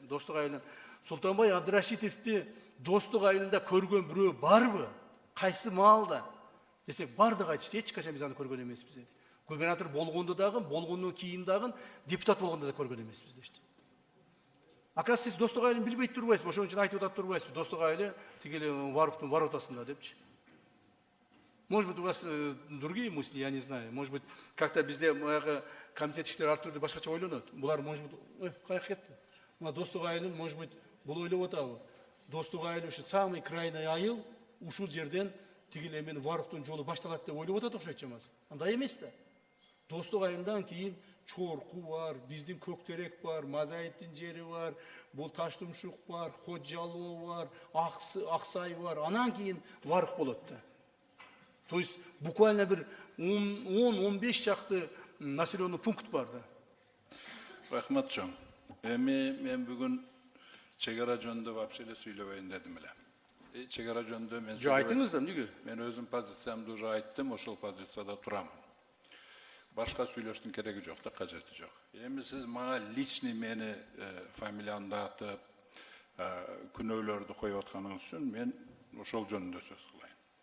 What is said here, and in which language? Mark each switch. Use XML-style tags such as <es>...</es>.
<ky>Достук айылынан Султанбай Абдрашитовди Достук айылында көргөн бирөө барбы? Кайсы маалда? Десек, бардыгы айтышты, эч качан биз аны көргөн эмеспиз деди. Губернатор болгондо дагы, болгондон кийин дагы, депутат болгондо да көргөн эмеспиз дешти. Оказывается, сиз Достук айылын билбей турбайсызбы, ошон үчүн айтып атып турбайсызбы? Достук айылы тигили Варуктун воротасында депчи.</ky> <ru>Может быть, у вас другие мысли, я не знаю. Может быть, как-то</ru> <ky>bizde комитет иштери ар түрдүү башкача ойлонот. Булар,</ky> <ru>может быть,</ru> <ky>каяка кетти? Мына Достук айылын,</ky> <ru>может быть,</ru> <ky>бул ойлоп атабы? Достук айылы ушу</ky> <ru>самый крайний</ru> <ky>айыл, ушул жерден тигил эмен Варуктун жолу башталат деп ойлоп атат окшойт чамасы. Андай эмес да. Достук айылдан кийин Чорку бар, биздин Көктерек бар, Мазайыттын жери бар, бул Таштумшук бар, Ходжалоо бар, Аксай бар. Анан кийин Варук болот да.</ky> <ru>То есть буквально</ru> <ky>bir 10-15 чакты</ky> <ru>населенный пункт</ru> <ky>бар да. Рахматчон. Мен бүгүн чегара жөнүндө вообще эле сүйлөбөйүн дедим эле. Чегара жөнүндө мен Жо айтыңыз да, эмнеге? Мен өзүм позициямды уже айттым, ошол позицияда турам. Башка сүйлөштүн кереги жок да, кажети жок. Эми сиз мага личный мени фамилиямды атып, күнөөлөрдү коюп атканыңыз үчүн мен ошол жөнүндө сөз кылайын.</ky>